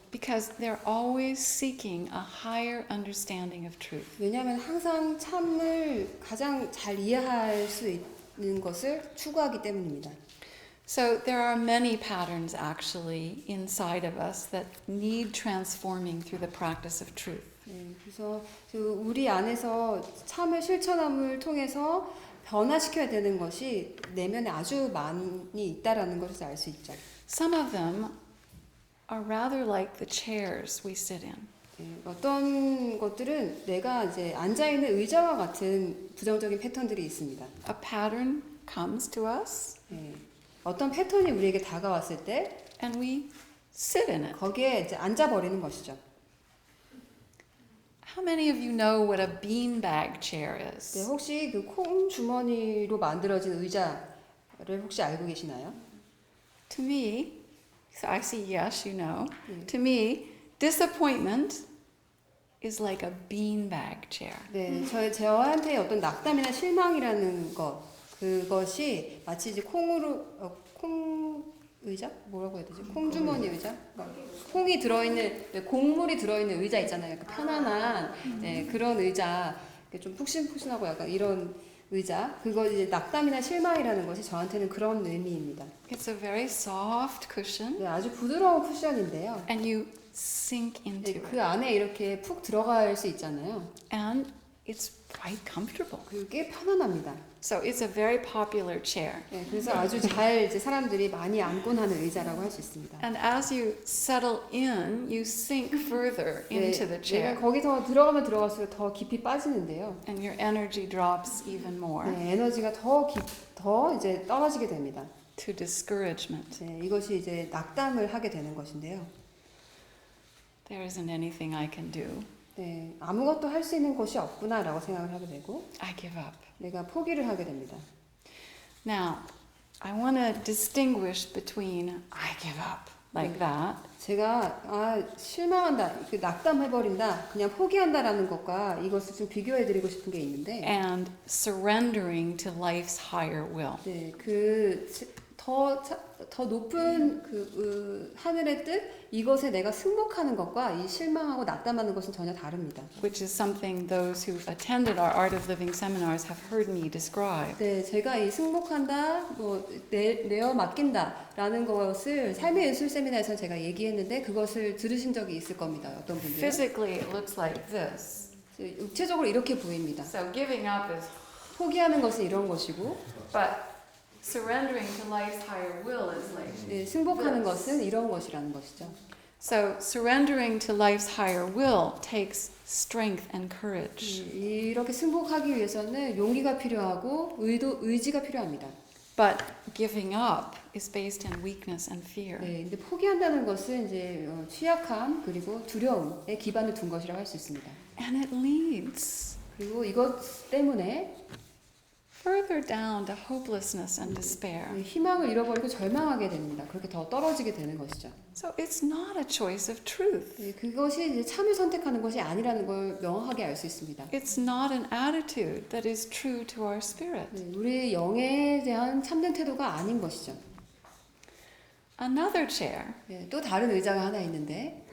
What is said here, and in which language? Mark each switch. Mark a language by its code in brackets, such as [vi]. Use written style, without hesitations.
[en] Because they're always seeking a higher understanding of truth. [ko] 왜냐하면 항상 참을 가장 잘 이해할 수 있는 것을 추구하기 때문입니다. [en] So there are many patterns actually inside of us that need transforming through the practice of truth. [ko] 네, 그래서 우리 안에서 참을 실천함을 통해서 변화시켜야 되는 것이 내면에 아주 많이 있다라는 것을 알 수 있죠. [en] Some of them are rather like the chairs we sit in. [ko] 네, 어떤 것들은 내가 이제 앉아 있는 의자와 같은 부정적인 패턴들이 있습니다. [en] A pattern comes to us [ko] 네, 어떤 패턴이 우리에게 다가왔을 때 [en] and we sit in it. [ko] 거기에 이제 앉아 버리는 것이죠. [en] How many of you know what a beanbag chair [ko] 네, [en] is? [ko] 혹시 그 콩 주머니로 만들어진 의자를 혹시 알고 계시나요? [en] To me, so I see yes, you know. [ko] 네. [en] To me, disappointment is like a beanbag chair. [ko] 네, 저한테 어떤 낙담이나 실망이라는 것, 그것이 마치 이제 콩 의자? 뭐라고 해야 되지? 콩주머니 의자? 콩이 들어있는, 네, 곡물이 들어있는 의자 있잖아요. 약간 편안한 네, 그런 의자, 좀 푹신푹신하고 약간 이런 의자. 그거 이제 낙담이나 실망이라는 것이 저한테는 그런 의미입니다. [en] It's a very soft cushion [ko] 네, 아주 부드러운 쿠션인데요. [en] and you sink into [ko] 네, [en] it. [ko] 그 안에 이렇게 푹 들어갈 수 있잖아요. [en] And it's quite comfortable. [ko] 그리고 꽤 편안합니다. [en] So it's a very popular chair. [ko] 네, 그래서 아주 잘 이제 사람들이 많이 앉곤 하는 의자라고 할 수 있습니다. [en] And as you settle in, you sink further into the [ko] 내가 [en] chair. [ko] 거기서 들어가면 들어갈수록 더 깊이 빠지는데요. [en] And your energy drops even more [ko] 네, 에너지가 더 이제 떨어지게 됩니다. [en] to discouragement. [ko] 네, 이것이 이제 낙담을 하게 되는 것인데요. [en] There isn't anything I can do. [ko] 네, 아무것도 할 수 있는 것이 없구나라고 생각을 하게 되고 [en] I give up. [ko] 내가 포기를 하게 됩니다. [en] Now, I want to distinguish between I give up like that [ko] 제가 실망한다, 그 낙담해버린다, 그냥 포기한다라는 것과 이것을 좀 비교해드리고 싶은 게 있는데 [en] and surrendering to life's higher will. [ko] 네, 더 높은 하늘의 뜻 이것에 내가 승복하는 것과 이 실망하고 낙담하는 것은 전혀 다릅니다. [en] Which is something those who've attended our Art of Living seminars have heard me describe. [ko] 네, 제가 이 승복한다, 내어 맡긴다라는 것을 삶의 예술 세미나에서 제가 얘기했는데 그것을 들으신 적이 있을 겁니다. 어떤 분들. [en] Physically, it looks like this. [ko] 육체적으로 이렇게 보입니다. [en] So giving up is, [ko] 포기하는 것은 이런 것이고, [en] but surrendering to life's higher will is like. [ko] 네, 승복하는 것은 이런 것이라는 것이죠. [en] So surrendering to life's higher will takes strength and courage. [ko] 이렇게 승복하기 위해서는 용기가 필요하고 의지가 필요합니다. [en] But giving up is based in weakness and fear. [ko] 네, 근데 포기한다는 것은 이제 취약함 그리고 두려움에 기반을 둔 것이라고 할 수 있습니다. [en] And it leads [ko] 그리고 이것 때문에 [en] further down to hopelessness and despair. [ko] 희망을 잃어버리고 절망하게 됩니다. 그렇게 더 떨어지게 되는 것이죠. [en] So it's not a choice of truth. [ko] 네, 그것이 이제 참을 선택하는 것이 아니라는 걸 명확하게 알 수 있습니다. [en] It's not an attitude that is true to our spirit. [ko] 네, 우리 영에 대한 참된 태도가 아닌 것이죠. [en] Another chair [ko] 네, 또 다른 의자가 하나 있는데